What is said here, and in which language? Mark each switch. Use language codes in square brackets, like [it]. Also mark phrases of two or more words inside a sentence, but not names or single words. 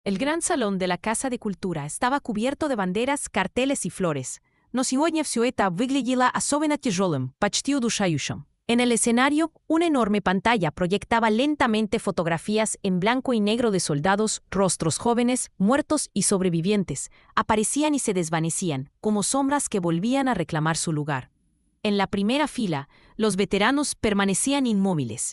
[es] El gran salón de la Casa de Cultura estaba cubierto de banderas, carteles y flores. [ru] Но сегодня все это выглядело особенно тяжелым, почти удушающим. [es] En el escenario, una enorme pantalla proyectaba lentamente fotografías en blanco y negro de soldados, rostros jóvenes, muertos y sobrevivientes. Aparecían y se desvanecían, como sombras que volvían a reclamar su lugar. En la primera fila, los veteranos permanecían inmóviles.